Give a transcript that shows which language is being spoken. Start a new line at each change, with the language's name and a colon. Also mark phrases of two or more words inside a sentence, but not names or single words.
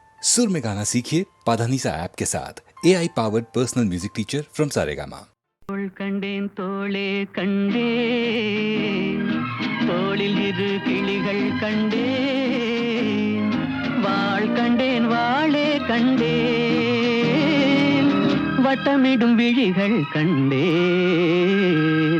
Hindi: सुर में गाना सीखिए पाधानीसा ऐप के साथ
English: AI powered personal music teacher from
Hindi: सारेगामा।
Tamil: கண்டேன் தோளே கண்டேன், தோளில் இரு கிளிகள் கண்டேன், வாள் கண்டேன் வாளே கண்டேன், வட்டமிடும் விழிகள் கண்டேன்.